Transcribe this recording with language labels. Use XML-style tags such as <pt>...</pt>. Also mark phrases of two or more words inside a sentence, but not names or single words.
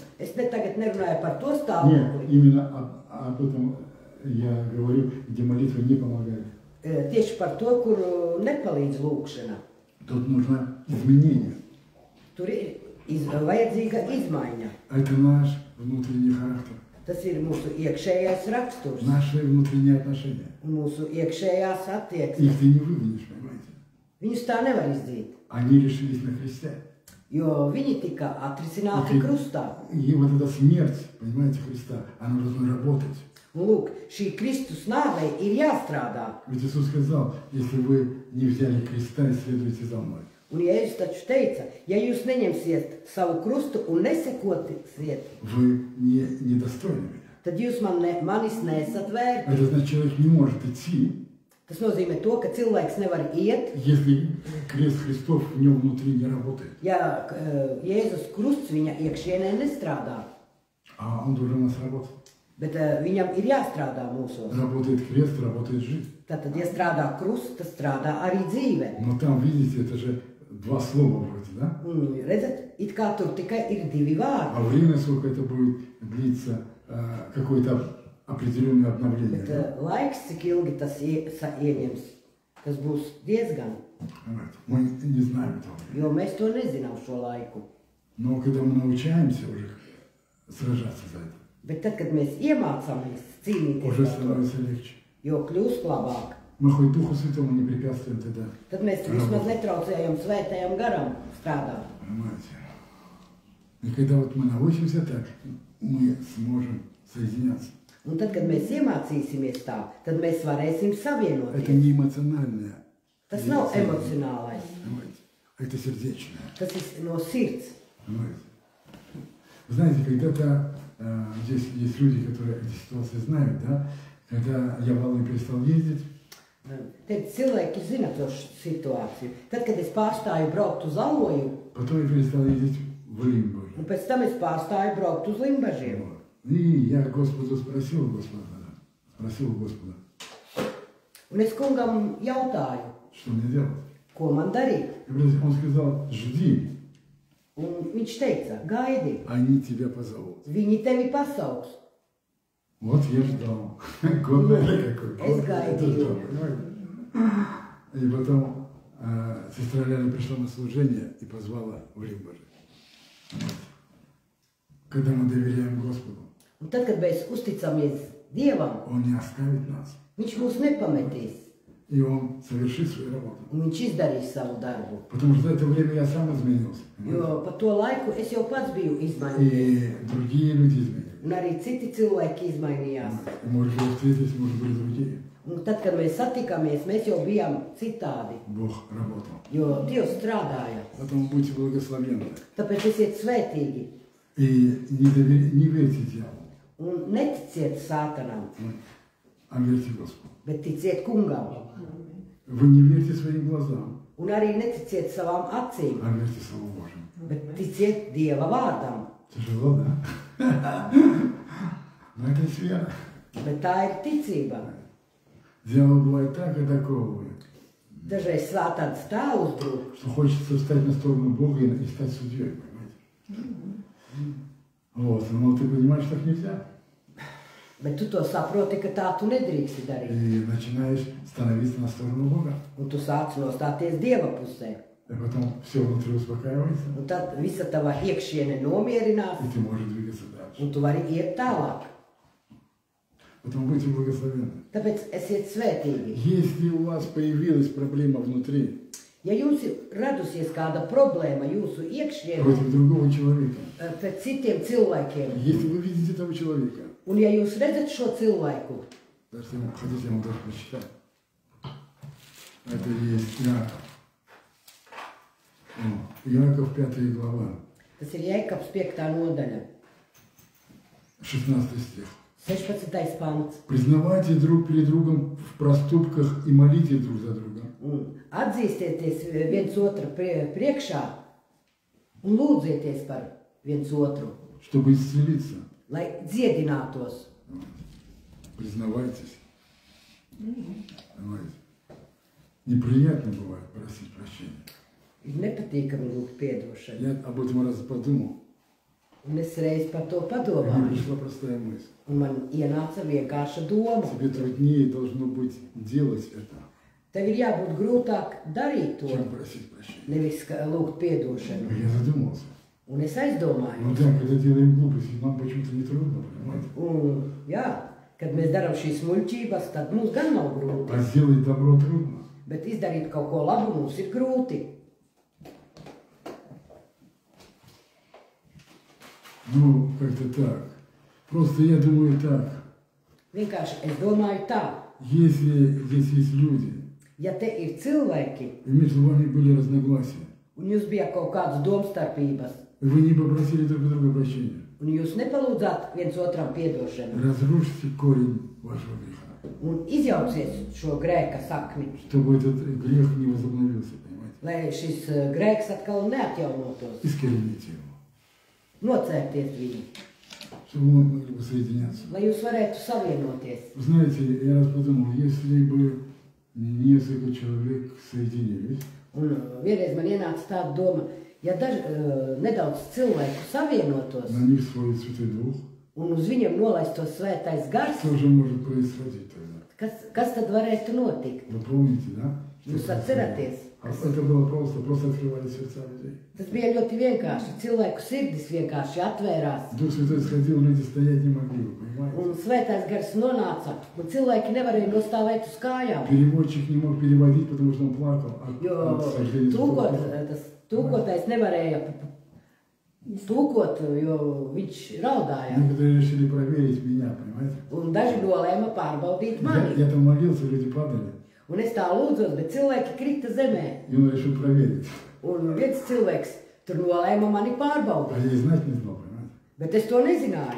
<lv>Es ne tagad nerunāju par to</lv> <ru>Нет,</ru> <lv>stāvokli,</lv> <ru>именно об этом я говорю, где молитва не помогает.</ru> <lv>tieši par to, kur nepalīdz lūkšana.</lv> <ru>Тут нужно изменение.</ru> <lv>Tur ir vajadzīga izmaiņa.</lv> <ru>Это наш внутренний характер,</ru> <lv>Tas ir mūsu iekšējais raksturs</lv> <ru>наши внутренние отношения.</ru> <lv>un mūsu iekšējās attieksmes.</lv> <ru>Их ты не выгонишь, понимаете?</ru> <lv>Viņus tā nevar izdzīt,</lv> <ru>Они решились на Христе.</ru> <lv>jo viņi tika atrisināti krustā.</lv> <ru>И вот эта смерть, понимаете, Христа, она должна работать.</ru> <lv>Un lūk, šī Kristus nāvei ir jāstrādā.</lv> <ru>Ведь Иисус сказал, если вы не взяли креста и следуете за мной,</ru> <lv>Un Jēzus taču teica, ja jūs neņemsiet savu krustu un nesekosiet,</lv> <ru>вы недостойны меня.</ru> <lv>tad jūs manis nesat vērti.</lv> <ru>Это значит, человек не может идти,</ru> <lv>Tas nozīmē to, ka cilvēks nevar iet,</lv> <ru>если крест Христов в нем внутри не работает.</ru> <lv>ja Jēzus krusts viņa iekšienē nestrādā.</lv> <ru>А он должен у нас работать.</ru> <lv>Bet viņam ir jāstrādā mūsos.</lv> <ru>Работает крест, работает жизнь.</ru> <lv>Tātad, ja strādā krusts, tad strādā arī dzīve.</lv> <ru>Но там, видите, это же два слова вроде, да?</ru> <lv>Un, redzat, it kā tur tikai ir divi vārdi.</lv> <ru>А время, сколько это будет длиться, какое-то определенное обновление.</ru> <lv>Bet</lv> <ru>Да?</ru> <lv>laiks, cik ilgi tas ieņems, tas būs diezgan.</lv> <ru>Мы не знаем этого.</ru> <lv>Jo mēs to nezinām šo laiku.</lv> <ru>Но когда мы научаемся уже сражаться за это,</ru> <lv>Bet tad, kad mēs iemācāmies cīnīties</lv> <ru>уже</ru> <lv>par to,</lv> <ru>становится легче.</ru> <lv>jo kļūst labāk.</lv> <ru>мы хоть Духу Святому не препятствуем тогда.</ru> <lv>Tad mēs vismaz netraucējam svētajam garam strādāt.</lv> <ru>Понимаете? И когда вот мы научимся так, мы сможем соединяться.</ru> <lv>Un tad, kad mēs iemācīsimies tā, tad mēs varēsim</lv> <ru>Это</ru> <lv>savienoties.</lv> <ru>не эмоциональное.</ru> <lv>Tas nav emocionālais,</lv> <ru>Понимаете? Это сердечное.</ru> <lv>tas ir no sirds.</lv> <ru>Понимаете? Вы знаете, когда-то здесь есть люди, которые эти ситуации знают, да? Когда я в Аллу перестал ездить,</ru> <lv>Te cilvēki zina to situāciju. Tad, kad es pārstāju braukt uz Aloju,</lv> <ru>потом я перестал ездить в Лимбург.</ru> <lv>un pēc tam es pārstāju braukt uz Limbažiem.</lv> <ru>Вот. И я Господу спросил Господа,</ru> <lv>Un es kungam jautāju,</lv> <ru>что мне делать.</ru> <lv>ko man darīt.</lv> <ru>И он сказал, жди,</ru> <lv>Un viņš teica, gaidi,</lv> <ru>они тебя позовут.</ru> <lv>viņi tevi pasauks.</lv> <ru>Вот я ждал. Год, наверное, какой.</ru> <lv>Es gaidīju.</lv> <ru>И потом сестра Ляля пришла на служение и позвала в Лимбург. Когда мы доверяем Господу,</ru> <lv>Un tad, kad mēs uzticamies Dievam,</lv> <ru>Он не оставит нас.</ru> <lv>viņš mūs nepametīs.</lv> <ru>И Он совершит свою работу.</ru> <lv>Un viņš izdarīs savu darbu.</lv> <ru>Потому что за это время я сам изменился.</ru> <lv>Jo pa to laiku es jau pats biju izmainījies.</lv> <ru>И другие люди изменились.</ru> <lv>Un arī citi cilvēki izmainījās.</lv> <ru>И, может, вы встретились, может, были другие.</ru> <lv>Un tad, kad mēs satikāmies, mēs jau bijām citādi.</lv> <ru>Бог работал.</ru> <lv>Jo Dievs strādāja.</lv> <ru>Поэтому будьте благословенны.</ru> <lv>Tāpēc esiet svētīgi.</lv> <ru>И не верьте дьяволу,</ru> <lv>Un neticiet sātanam,</lv> <ru>а верьте Господу.</ru> <lv>bet ticiet kungam.</lv> <ru>Вы не верьте своим глазам,</ru> <lv>Un arī neticiet savām acīm,</lv> <ru>а верьте Слову Божьему.</ru> <lv>bet ticiet Dieva vārdam.</lv> <ru>Тяжело, да? Но это есть вера.</ru> <lv>Bet tā ir ticība.</lv> <ru>Дьявол бывает так атаковывает,</ru> <lv>Dažreiz sātans tā uzbrūk,</lv> <ru>что хочется встать на сторону Бога и стать судьей, понимаете? Вот, но ты понимаешь, так нельзя.</ru> <lv>bet tu to saproti, ka tā tu nedrīksti darīt.</lv> <ru>И начинаешь становиться на сторону Бога.</ru> <lv>Un tu sāc nostāties Dieva pusē.</lv> <ru>И потом все внутри успокаивается,</ru> <lv>Un tad visa tava iekšiene nomierinās,</lv> <ru>и ты можешь двигаться дальше.</ru> <lv>un tu vari iet tālāk.</lv> <ru>Поэтому будьте благословенны.</ru> <lv>Tāpēc esiet svētīgi.</lv> <ru>Если у вас появилась проблема внутри</ru> <lv>Ja jums ir radusies kāda problēma jūsu iekšienē</lv> <ru>против другого человека,</ru> <lv>pret citiem cilvēkiem,</lv> <ru>если вы видите этого человека,</ru> <lv>un ja jūs redzat šo cilvēku,</lv> <ru>даже если вы хотите, я вам даже прочитать. Это есть Иаков. Иаков 5 глава,</ru> <lv>tas ir Jēkabs 5. nodaļa,</lv> <ru>16 стих.</ru> <lv>16. pants.</lv> <ru>Признавайте друг перед другом в проступках и молите друг за друга.</ru> <lv>Atzīstieties viens otru priekšā un lūdzieties par viens otru,</lv> <ru>Чтобы исцелиться,</ru> <lv>lai dziedinātos.</lv> <ru>признавайтесь. Понимаете? Неприятно бывает просить прощения.</ru> <lv>Ir nepatīkami lūgt piedošanu.</lv> <ru>Я об этом раз подумал,</ru> <lv>Un es reiz par to</lv> <ru>и мне</ru> <lv>padomāju,</lv> <ru>пришла простая мысль.</ru> <lv>un man ienāca vienkārša doma.</lv> <ru>Тебе труднее должно быть делать это,</ru> <lv>Tev ir jābūt grūtāk darīt to,</lv> <ru>чем просить прощения.</ru> <lv>nevis lūgt piedošanu.</lv> <ru>И я задумался.</ru> <lv>Un es aizdomāju,</lv> <ru>Ну да, когда делаем глупости, нам почему-то не трудно, понимаете?</ru> <lv>un jā, kad mēs darām šīs muļķības, tad mums gan nav grūti,</lv> <ru>А сделать добро трудно.</ru> <lv>bet izdarīt kaut ko labu mums ir grūti.</lv> <ru>Ну, как-то так. Просто я думаю так.</ru> <lv>Vienkārši es domāju tā,</lv> <ru>Если здесь есть люди,</ru> <lv>ja te ir cilvēki,</lv> <ru>и между вами были разногласия,</ru> <lv>un jūs bija kaut kādas domstarpības,</lv> <ru>и вы не попросили друг у друга прощения,</ru> <lv>un jūs nepalūdzāt viens otram piedošanu,</lv> <ru>разрушите корень вашего греха,</ru> <lv>un izjauciet šo grēka sakni,</lv> <ru>чтобы этот грех не возобновился, понимаете?</ru> <lv>lai šis grēks atkal neatjaunotos,</lv> <ru>Искорените его,</ru> <lv>nocērties viņu,</lv> <ru>чтобы мы могли бы соединяться.</ru> <lv>lai jūs varētu savienoties.</lv> <ru>Вы знаете, я раз подумал, если бы несколько человек соединились,</ru> <lv>Un vienreiz man ienāca tāda doma, ja nedaudz cilvēku savienotos</lv> <ru>на них свой Святой Дух,</ru> <lv>un uz viņiem nolaistos svētais gars,</lv> <ru>что же может происходить тогда?</ru> <lv>kas tad varētu notikt?</lv> <ru>Вы помните, да?</ru> <lv>Jūs atceraties?</lv> <ru>Это было просто открывали сердца людей.</ru> <lv>Tas bija ļoti vienkārši. Cilvēku sirdis vienkārši atvērās.</lv> <ru>Дух Святой сходил, люди стоять не могли, вы понимаете?</ru> <lv>Un svētais gars nonāca, un cilvēki nevarēja nostāvēt uz kājām.</lv> <ru>Переводчик не мог переводить, потому что он плакал.</ru> <lv>Jo tūkotais nevarēja tūkot, jo viņš raudāja.</lv> <ru>Некоторые решили проверить меня, понимаете?</ru> <lv>Un daži nolēma pārbaudīt mani.</lv> <ru>Я там молился, люди падали.</ru> <lv>Un es tā lūdzos, bet cilvēki krita zemē.</lv> <ru>И он решил проверить.</ru> <lv>Un viens cilvēks tur nolēma mani</lv> <ru>А</ru> <lv>pārbaudīt.</lv> <ru>я и знать не знал, понимаете?</ru> <lv>Bet es to nezināju.</lv>